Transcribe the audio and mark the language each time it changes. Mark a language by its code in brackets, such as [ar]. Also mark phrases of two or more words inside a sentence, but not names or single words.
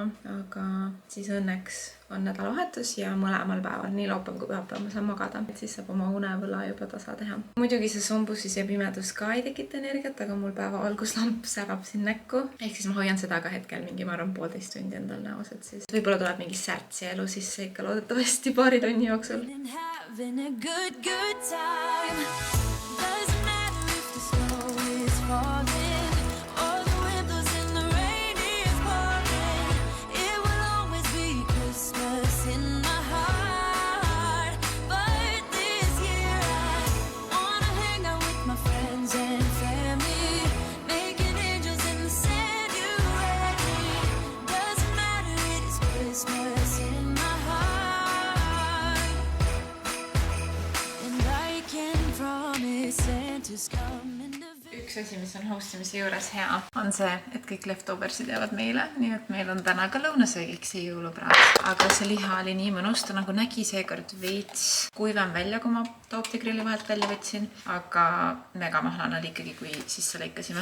[et] Aga siis õnneks on nädalavahetus ja mõlemal päeval, nii laupäev kui pühapäev ma saan magada. Et siis saab oma unevõla juba tasa teha. Muidugi see sombusis ja pimedus ka ei tekita energiat, aga mul päeva alguslamp särab siin näkku. Ehk siis ma hoian seda ka hetkel mingi, ma arvan, 1,5 tundi endal näos, et siis võib-olla tuleb mingi särtsi elu sisse ikka loodetavasti paari tunni jooksul. [en] Having a good time. Doesn't matter if the snow is falling or the wind blows and the rain is pouring. It will always be Christmas in my heart. But this year I wanna hang out with my friends and family, making angels in the sand. You ready? Doesn't matter, it is Christmas in my heart. And I can promise Santa's coming to [et] Üks asi, mis on hostimise juures hea, on see, et kõik leftoversid jäävad meile, nii et meil on täna ka lõunasöögiks see jõulupraad. Aga see liha oli nii mõnus, ta nagu nägi seekord veits kuivem välja, kui ma tooptigrilli vahelt välja võtsin, aga mega mahlane oli ikkagi, kui sisse lõikasime.